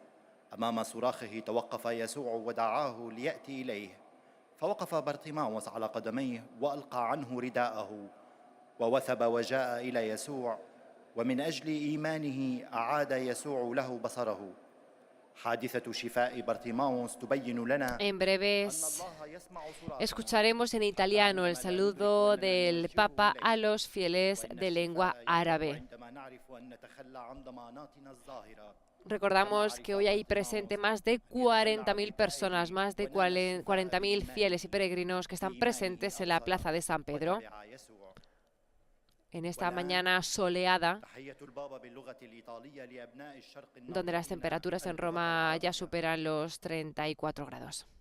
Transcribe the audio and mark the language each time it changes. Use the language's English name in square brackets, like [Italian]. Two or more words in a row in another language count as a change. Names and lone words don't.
[Arabic] أمام صراخه توقف يسوع ودعاه ليأتي إليه، فوقف برطيماوس على قدميه وألقى عنه رداءه ووثب وجاء إلى يسوع، ومن أجل إيمانه أعاد يسوع له بصره. حادثة شفاء برطيماوس تبين لنا. [Spanish] En breves escucharemos en italiano el saludo del Papa a los fieles de lengua árabe. Recordamos que hoy hay presente más de 40.000 personas, más de 40.000 fieles y peregrinos que están presentes en la plaza de San Pedro en esta mañana soleada, donde las temperaturas en Roma ya superan los 34 grados.